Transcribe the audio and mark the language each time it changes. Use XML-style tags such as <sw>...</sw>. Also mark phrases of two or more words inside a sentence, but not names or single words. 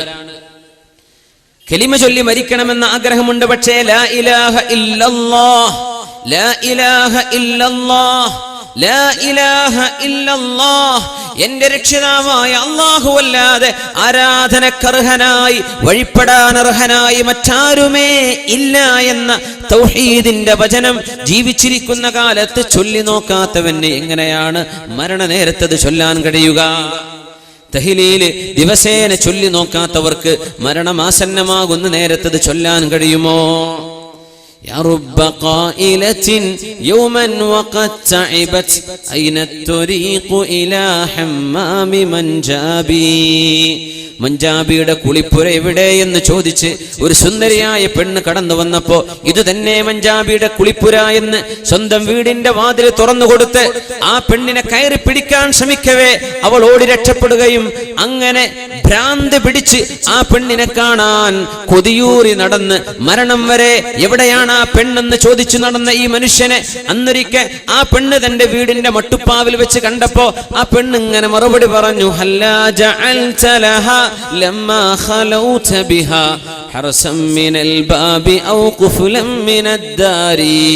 <ml>കലിമ ചൊല്ലി മരിക്കണമെന്ന ആഗ്രഹമുണ്ട്, പക്ഷേ</ml> <ar>لا إله إلا الله, لا إله إلا الله, لا إله إلا الله,</ar> <ml>എന്റെ രക്ഷിതാവായ അല്ലാഹു അല്ലാതെ ആരാധനക്കർഹനായി വഴിപ്പെടാനർഹനായി മറ്റാരുമേ ഇല്ല എന്ന തൗഹീദിന്റെ വചനം ജീവിച്ചിരിക്കുന്ന കാലത്ത് ചൊല്ലി നോക്കാത്തവന് എങ്ങനെയാണ് മരണനേരത്തത് ചൊല്ലാൻ കഴിയുക? തഹ്ലീല് ദിവസേന ചൊല്ലി നോക്കാത്തവർക്ക് മരണമാസന്നമാകുന്ന നേരത്തത് ചൊല്ലാൻ കഴിയുമോ?</ml> <ar>يا رب قائلة يوما وقد تعبت أين الطريق إلى حمام منجابي.</ar> <ml>മഞ്ചാബിയുടെ കുളിപ്പുര എവിടെയെന്ന് ചോദിച്ച് ഒരു സുന്ദരിയായ പെണ്ണ് കടന്നു വന്നപ്പോ ഇത് തന്നെ മഞ്ചാബിയുടെ കുളിപ്പുര എന്ന് സ്വന്തം വീടിന്റെ വാതിൽ തുറന്നു കൊടുത്ത് ആ പെണ്ണിനെ കയറി പിടിക്കാൻ ശ്രമിക്കവേ അവൾ ഓടി രക്ഷപ്പെടുകയും അങ്ങനെ ഭ്രാന്ത് പിടിച്ച് ആ പെണ്ണിനെ കാണാൻ കൊതിയൂറി നടന്ന് മരണം വരെ എവിടെയാണ് ആ പെണ്ണെന്ന് ചോദിച്ചു നടന്ന ഈ മനുഷ്യനെ അന്നൊരിക്കൽ ആ പെണ്ണ് തന്റെ വീടിന്റെ മട്ടുപ്പാവിൽ വെച്ച് കണ്ടപ്പോ ആ പെണ്ണ് ഇങ്ങനെ മറുപടി പറഞ്ഞു,</ml> <ar>هلا جعلت لها لما خلوت بها حرسا من الباب أو قفلا من الدار.</ar>